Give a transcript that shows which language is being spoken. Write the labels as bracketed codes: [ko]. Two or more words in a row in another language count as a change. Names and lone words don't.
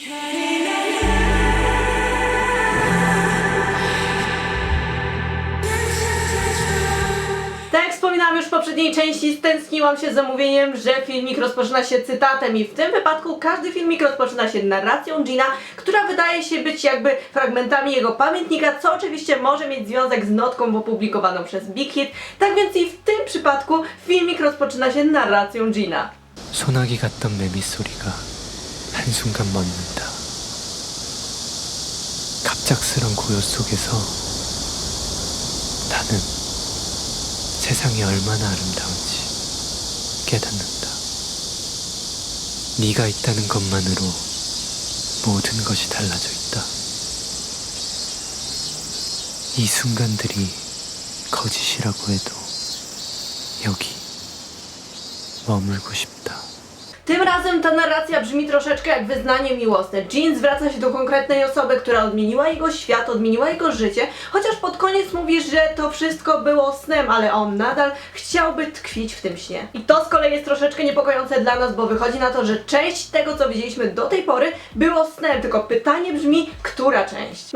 [pl] Tak jak wspominałam już w poprzedniej części, stęskniłam się z zamówieniem, że filmik rozpoczyna się cytatem i w tym wypadku każdy filmik rozpoczyna się narracją Jina, która wydaje się być jakby fragmentami jego pamiętnika, co oczywiście może mieć związek z notką opublikowaną przez Big Hit. Tak więc i w tym przypadku filmik rozpoczyna się narracją Jina. [ko] 소나기 같던 내 밑소리가 한순간 멎는다. 갑작스런 고요 속에서 나는 세상이 얼마나 아름다운지 깨닫는다. 네가 있다는 것만으로 모든 것이 달라져 있다. 이 순간들이 거짓이라고 해도 여기 머물고 싶다. [pl] Tym razem ta narracja brzmi troszeczkę jak wyznanie miłosne. Jin zwraca się do konkretnej osoby, która odmieniła jego świat, odmieniła jego życie, chociaż pod koniec mówi, że to wszystko było snem, ale on nadal chciałby tkwić w tym śnie. I to z kolei jest troszeczkę niepokojące dla nas, bo wychodzi na to, że część tego, co widzieliśmy do tej pory, było snem, tylko pytanie brzmi, która część?